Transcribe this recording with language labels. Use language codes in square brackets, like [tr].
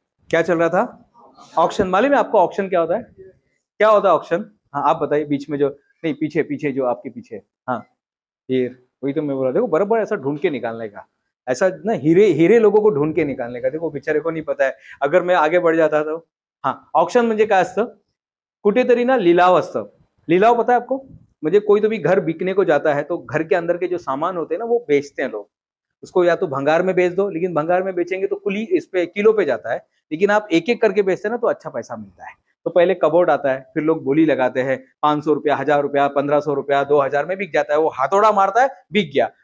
[hi] क्या चल रहा था, ऑक्शन। मालूम है आपको ऑक्शन क्या होता है, क्या होता है ऑक्शन? हाँ आप बताइए, बीच में जो, नहीं पीछे पीछे जो आपके पीछे, हाँ फिर वही तो मैं बोला, देखो बराबर ऐसा ढूंढ के निकालने का, ऐसा ना हीरे हीरे लोगों को ढूंढ के निकालने का। देखो बेचारे को नहीं पता है, अगर मैं आगे बढ़ जाता तो। [mr] हाँ, ऑक्शन म्हणजे काय असतं, कुठेतरी ना लिलाव असतं। [hi] लिलाव पता है आपको, मुझे कोई तो भी घर बिकने को जाता है तो घर के अंदर के जो सामान होते हैं ना वो बेचते हैं लोग। उसको या तो भंगार में बेच दो, लेकिन भंगार में बेचेंगे तो कुली इस पे किलो पे जाता है, लेकिन आप एक एक करके बेचते हैं ना तो अच्छा पैसा मिलता है। तो पहले कबोर्ड आता है, फिर लोग बोली लगाते हैं, 500 रुपया, 1000 रुपया, 1500 रुपया, 2000 में बिक जाता है, वो हाथोड़ा मारता है, बिक गया।